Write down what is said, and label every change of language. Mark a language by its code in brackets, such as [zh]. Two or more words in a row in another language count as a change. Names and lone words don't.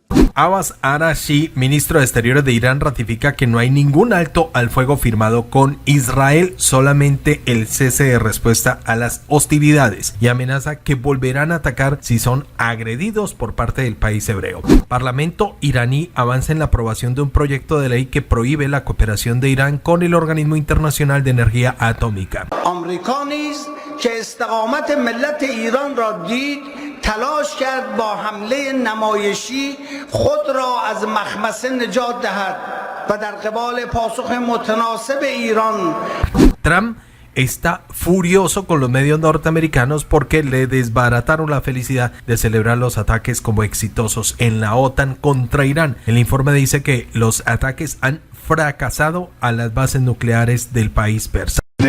[es] Abbas Araghchi, ministro de Exteriores de Irán, ratifica que no hay ningún alto al fuego firmado con Israel, solamente el cese de respuesta a las hostilidades, y amenaza que volverán a atacar si son agredidos por parte del país hebreo. Parlamento iraní avanza en la aprobación de un proyecto de ley que prohíbe la cooperación de Irán con el Organismo Internacional de Energía Atómica. [fa] تلاش کرد با حمله نمایشی خود را از مخمصه نجات دهد و در قبال پاسخ متناسب ایران. [es] Trump está furioso con los medios norteamericanos porque le desbarataron la felicidad de celebrar los ataques como exitosos en la OTAN contra Irán. El informe dice que los ataques han fracasado a las bases nucleares del país persa.